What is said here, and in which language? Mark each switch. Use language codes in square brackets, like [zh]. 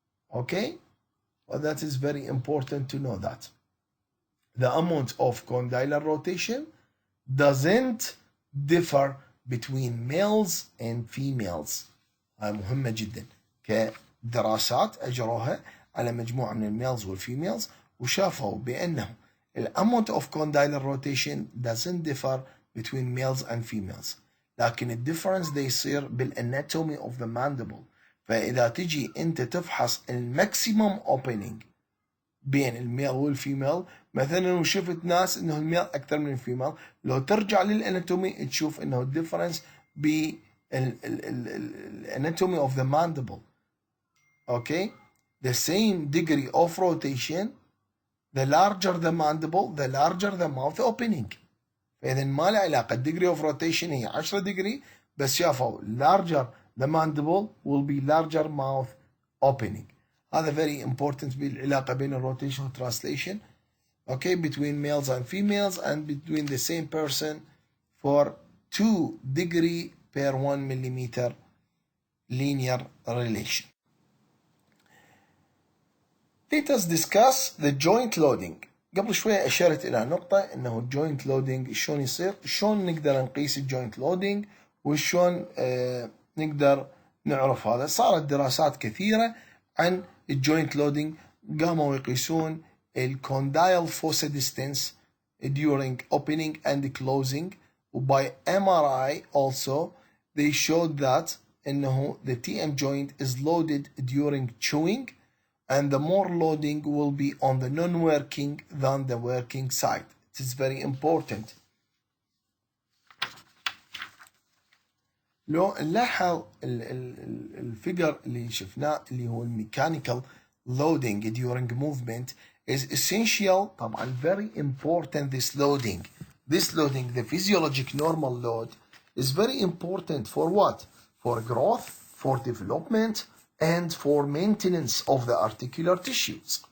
[en] Okay, well, that is very important to know that the amount of condylar rotation doesn't differ between males and females. [ar] هاي مهمة جدا، كدراسات أجروها على مجموعة من الميلز والفيميلز وشافوا بأنه [en] amount of condylar rotation doesn't differ between males and females، [ar] لكن الديفرنس ده يصير بالاناتومي [en] of the mandible. [ar] فإذا تجي أنت تفحص الماكسيمم opening بين الميل والفيميل، مثلا وشفت ناس انه الميل اكثر من الفيميل، لو ترجع للاناتومي تشوف انه الديفرنس بالاناتومي [en] of the mandible. Okay, the same degree of rotation, the larger the mandible the larger the mouth opening. [ar] فإذا ما له علاقة، [en] degree of rotation هي 10 degree [ar] بس شافوا [en] larger the mandible will be larger mouth opening. [ar] هذا [en] very important [ar] بالعلاقة بين الروتيشن والترانسليشن. [en] Okay, between males and females and between the same person for 2 degree per 1 millimeter linear relation. Let us discuss the joint loading. [ar] قبل شوية أشرت إلى نقطة إنه الجوينت لودينج شلون يصير، شلون نقدر نقيس الجوينت لودينج وشلون نقدر نعرف هذا. صارت دراسات كثيرة عن الجوينت لودينج، قاموا يقيسون الكوندايل [en] fossa distance during opening and closing، وباي MRI also they showed that [ar] إنه [en] the TM joint is loaded during chewing and the more loading will be on the non-working than the working side. It is very important. [ar] لو نلاحظ الفيجر اللي شفناه اللي هو الميكانيكال loading [en] during movement is essential. [ar] طبعا [en] very important this loading. This loading, the physiologic normal load, is very important for what? For growth, for development, and for maintenance of the articular tissues.